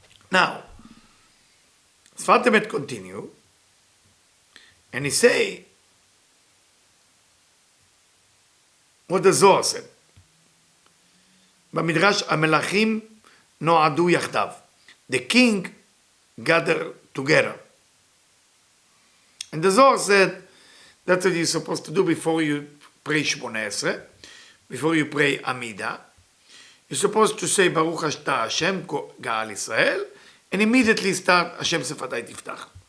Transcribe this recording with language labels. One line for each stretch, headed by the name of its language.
English: Now, Sfat Emet continue, and he say what the Zohar said.
Hebrew: במדרש המלכים נועדו יחדיו.
English: The king gathered together. And the Zohar said that's what you're supposed to do before you pray Shmoneh Esrei, before you pray Amida. You're supposed to say Baruch Ata Hashem Ga'al Israel, and immediately start Hashem Sefatai Tiftach.